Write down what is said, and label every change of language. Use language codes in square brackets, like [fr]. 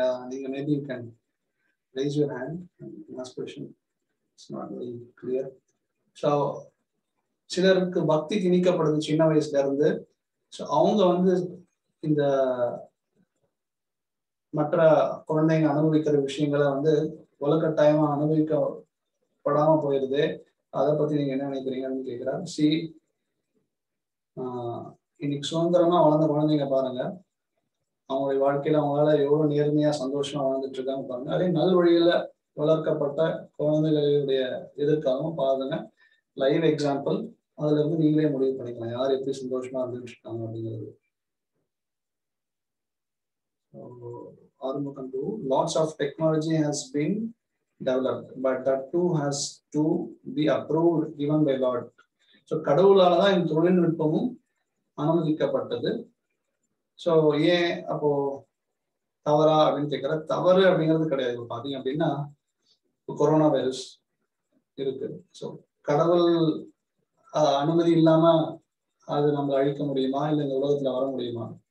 [ta] நீங்க [en] maybe you can raise your hand and ask question. It's not very clear. [ta] So சிலருக்கு பக்தி திணிக்கப்படுது சின்ன வயசுல இருந்து. ஸோ அவங்க இந்த மற்ற குழந்தைங்க அனுபவிக்கிற விஷயங்களை வலுக்கட்டாயமா அனுபவிக்கப்படாம போயிருது. அதை பத்தி நீங்க என்ன நினைக்கிறீங்கன்னு கேட்கிறார். சி, இன்னைக்கு சுதந்திரமா வளர்ந்த குழந்தைங்க பாருங்க, அவங்களுடைய வாழ்க்கையில அவங்களால எவ்வளவு நேர்மையா சந்தோஷமா வாழ்ந்துட்டு இருக்காங்க பாருங்க. அதே நல் வழியில வளர்க்கப்பட்ட குழந்தைகளுடைய எதிர்காலம் பாருங்க. Live example. அதுல இருந்து நீங்களே முடிவு பண்ணிக்கலாம் யார் எப்படி சந்தோஷமா இருந்துட்டு இருக்காங்க அப்படிங்கிறது. [en] Arumugan 2, lots of technology has been developed, but that too has to be approved given by Lord. [ta] So கடவுளால தான் இந்த தொழில்நுட்பமும் அனுமதிக்கப்பட்டது. ஸோ ஏன் அப்போ தவறா அப்படின்னு கேட்குற, தவறு அப்படிங்கிறது கிடையாது. இப்போ பார்த்தீங்க அப்படின்னா கொரோனா வைரஸ் இருக்கு. ஸோ கடவுள் அனுமதி இல்லாம அது நம்மளை அழிக்க முடியுமா, இல்லை இந்த உலகத்துல வர முடியுமா?